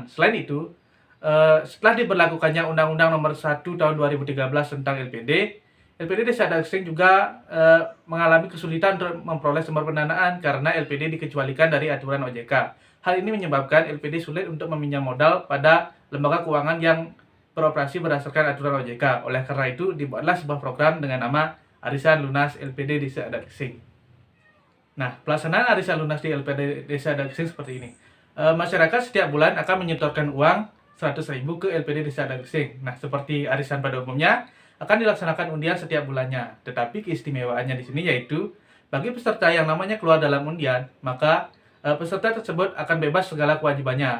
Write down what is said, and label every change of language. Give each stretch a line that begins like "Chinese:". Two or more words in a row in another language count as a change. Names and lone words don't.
Indonesian: Selain itu, setelah diberlakukannya Undang-Undang Nomor 1 Tahun 2013 tentang LPD Desa Adat Gesing juga mengalami kesulitan untuk memperoleh sumber pendanaan karena LPD dikecualikan dari aturan OJK. Hal ini menyebabkan LPD sulit untuk meminjam modal pada lembaga keuangan yang beroperasi berdasarkan aturan OJK. Oleh karena itu, dibuatlah sebuah program dengan nama Arisan Lunas LPD Desa Adat Gesing. Nah, pelaksanaan arisan lunas di LPD Desa Adat Gesing seperti ini. Masyarakat setiap bulan akan menyetorkan uang 100.000 ke LPD Desa Adat Gesing. Nah, seperti arisan pada umumnya, akan dilaksanakan undian setiap bulannya. Tetapi keistimewaannya di sini yaitu bagi peserta yang namanya keluar dalam undian, maka peserta tersebut akan bebas segala kewajibannya.